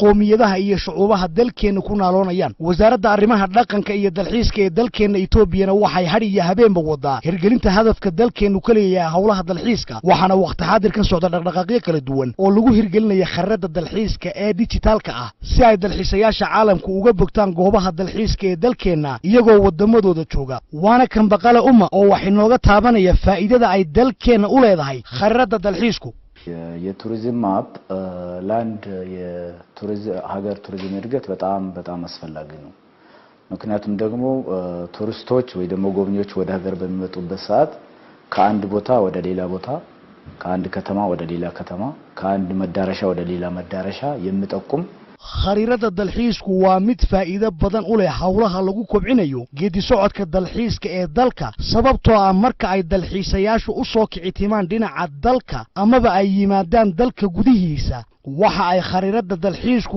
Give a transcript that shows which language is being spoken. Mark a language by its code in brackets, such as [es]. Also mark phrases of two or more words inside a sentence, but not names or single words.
[so] qoomiyadaha iyo shucuubaha dalkeennu ku naaloonayaan wasaaradda arrimaha dhaqanka iyo dalxiiska ee dalkeenna etoobiyana waxay hadh iyo habeenba wadaa hirgelinta hadafka dalkeennu ka leeyahay howlaha dalxiiska waxaana waqti xadirkan socda dhaqdhaqaaqyo kala duwan oo lagu hirgelinaya khariirada dalxiiska ee dijitaalka ah si ay dalxiisayaasha caalamku uga bogtaan goobaha dalxiiska ee dalkeenna iyagoo wadamadooda jooga waana kan baqale oo wax inooga taabanaya faa'iidada ay dalkeenna u leedahay khariirada dalxiisku [en] tourism map [am] ለአንድ ሀገር ቱሪዝም እድገት በጣም አስፈላጊ ነው። ምክንያቱም ደግሞ ቱሪስቶች ወይ ደግሞ ጎብኚዎች ወደ ሀገር በሚመጡበት ሰዓት ከአንድ ቦታ ወደ ሌላ ቦታ ከአንድ ከተማ ወደ ሌላ ከተማ ከአንድ መዳረሻ ወደ ሌላ መዳረሻ የሚጠቁም [so] khariirada dalxiisku waa mid faa'iido badan u leh howlaha lagu kobcinayo geedi socodka dalxiiska ee dalka sababtoo ah marka ay dalxiisayaashu u soo kicitimaan dhinaca dalka amaba ay yimaadaan dalka gudihiisa waxa ay khariirada dalxiisku